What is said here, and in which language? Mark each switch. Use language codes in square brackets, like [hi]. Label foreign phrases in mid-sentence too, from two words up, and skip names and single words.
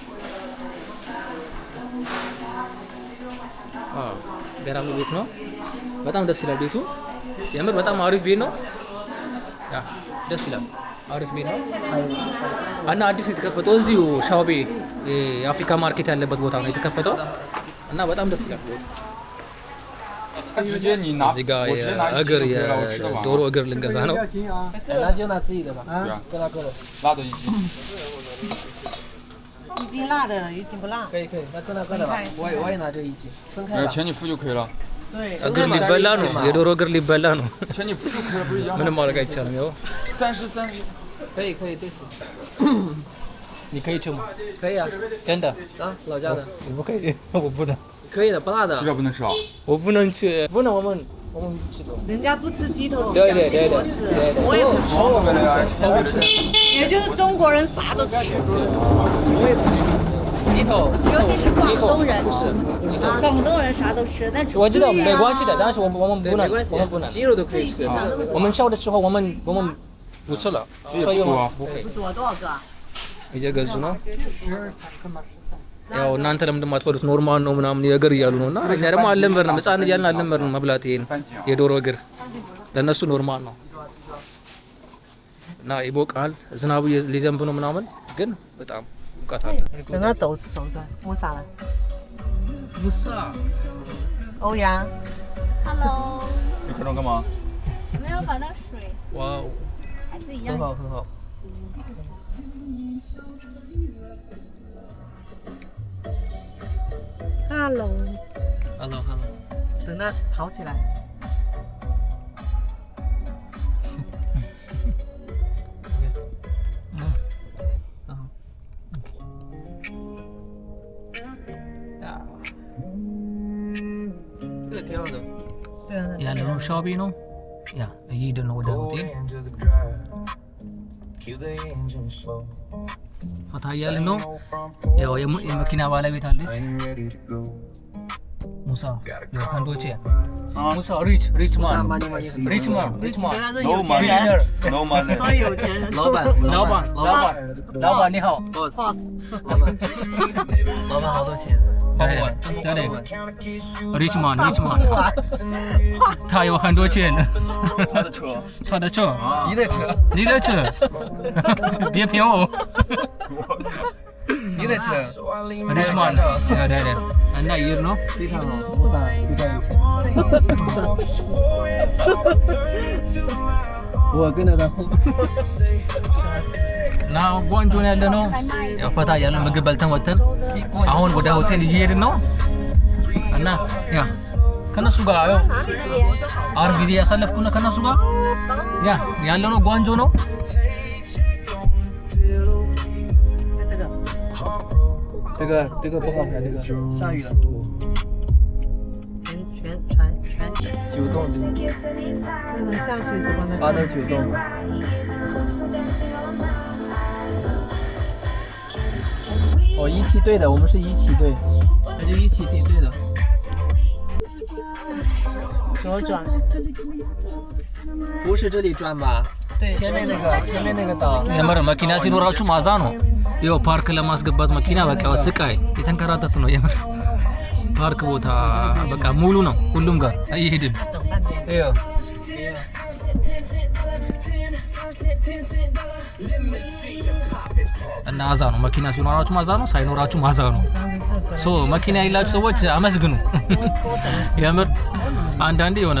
[am] ገራሚ ቤት ነው። በጣም ደስ ይላል ቤቱ። የምር በጣም አሪፍ ቤት ነው። ያ ደስ ይላል። አሪፍ ቤት ነው እና አዲስ የተከፈተው እዚሁ ሻውቤ የአፍሪካ ማርኬት ያለበት ቦታ ነው የተከፈተው እና በጣም ደስ ይላል። እዚህ ጋር የእግር የዶሮ እግር ልንገዛ ነው። [zh] 那就拿自己的吧，跟他哥的，辣的一斤。一斤辣的，一斤不辣。可以，那跟他哥的吧，我也拿这一斤，分开吧。钱你付就可以了。对， [am] እግር ሊበላ ነው። የዶሮ እግር ሊበላ ነው። [zh] 钱你付就可以了，不是一样吗？ [am] ምንም ማድረግ አይቻልም። ያው [zh] 30。可以，对死，你可以吃吗？可以啊，真的？啊，老家的，我不可以，我不能，可以的，不辣的鸡。爪不能吃啊？我不能吃，不能，我们吃的。人家不吃鸡头鸡对脚鸡脖子，我也不吃，也就是中国人啥都吃。鸡头，尤其是广东人，广东人啥都吃，但我知道没关系的，但是我们不能，对，没关系我们不能，鸡肉都可以吃。我们烧的时候我们不吃了，所以我们不可以。多少个？ [am] እየገዙ ነው። ያው እናንተ ለምን እንደማትበሉት ኖርማል ነው ምናምን የእግር እያሉ ነውና እኛ ደግሞ አልለመድንም። ህፃን እያልን አልለመድንም መብላት ይሄን የዶሮ እግር ለነሱ ኖርማል ነው እና ይቦቃል። ዝናቡ ሊዘንብ ነው ምናምን ግን በጣም ሙቀት አለ። [zh] 等他走着，摸啥了？ ሙሳ 欧阳， Hello，你看这干嘛？没有把那水 ዋው 还是一很样。好，很好。 Hello， Hello，等他跑起来。这个挺好的。对啊， [am] ያለነው ሻውቤ ነው። ያ እየሄድን ነው ወደ ሆቴል ፈታ እያልን ነው። ያው የመኪና ባለቤት አለች ሙሳ ህንዶቼ ሙሳ [en] rich man No money. No money. [zh] 说有钱人老板，老板你好 boss，老板好多钱，保管，对 [en] rich man [zh] 他有很多钱他的车。他的车你的车，别骗我你的车， [en] rich man [am] 对 እና ይር ነው [zh] 非常好，老板比较有钱。我跟着他后。 [am] እና ጓንጆ ነው ያለ ነው። ያው ፈታ ያለ ምግብ በልተን ወተን አሁን ወደ ሆቴል እየሄድን ነው እና ያ ከነሱ ጋር ያው አሪፍ ጊዜ ያሳለፍኩ ነው ከነሱ ጋር ያ ያለ ነው ጓንጆ ነው። [zh] 这个不好看，这个下雨了，全 9栋，下去是帮他。 8到9栋。哦，17队的，我们是17队，那就17队的。左转，不是这里转吧？对，前面那个岛。 [am] የምር መኪና ሲኖራችሁ ማዛ ነው። ይኸው ፓርክ ለማስገባት መኪና በቃ ስቃይ የተንከራተት ነው የምር። ፓርክ ቦታ በቃ ሙሉ ነው ሁሉም ጋር እየሄድን [zh] 哎呦， [am] እና ማዛ ነው። መኪና ሲኖራችሁ ማዛ ነው፣ ሳይኖራችሁ ማዛ ነው። ሶ መኪና ያላችሁ ሰዎች አመስግኑ። የምር አንዳንዴ የሆነ